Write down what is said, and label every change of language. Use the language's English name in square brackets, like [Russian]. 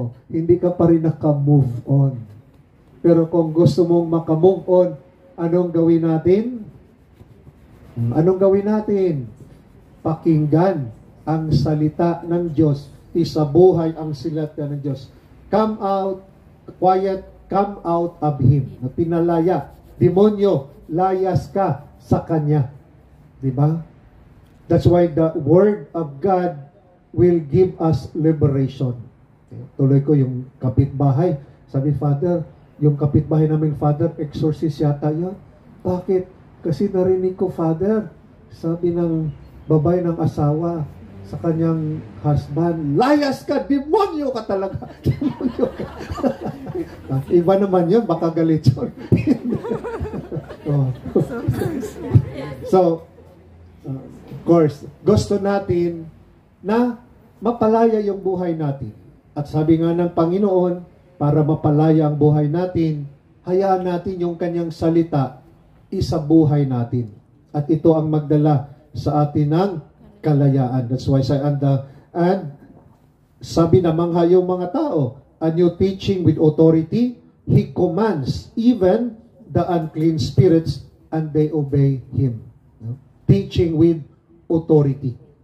[Filipino] Hindi ka pa rin naka-move on. Pero kung gusto mong maka-move on, anong gawin natin? Anong gawin natin? Pakinggan ang salita ng Diyos. isabuhay ang salita ng Diyos. [English] Come out, quiet, come out of Him. [Filipino] Na pinalaya. Demonyo, layas ka sa Kanya. Diba? [English] That's why the Word of God will give us liberation. [Filipino] Okay. Tuloy ko yung kapitbahay. Sabi, Father, yung kapitbahay namin, Father, exorcist yata yun. Bakit? Kasi narinig ko, Father, sabi ng babae ng asawa sa kanyang husband, layas ka, demonyo ka talaga. Demonyo ka. Iba naman yun, baka galit yun. Oh. [English] So, of course, [Filipino] gusto natin na mapalaya yung buhay natin. At sabi nga ng Panginoon, para mapalaya ang buhay natin, hayaan natin yung kanyang salita isabuhay natin. At ito ang magdala sa atin ng kalayaan. [English] That's why and [Filipino] sabi na mangha yung mga tao, [English] a new teaching with authority, He commands even the unclean spirits and they obey Him. Teaching with authority.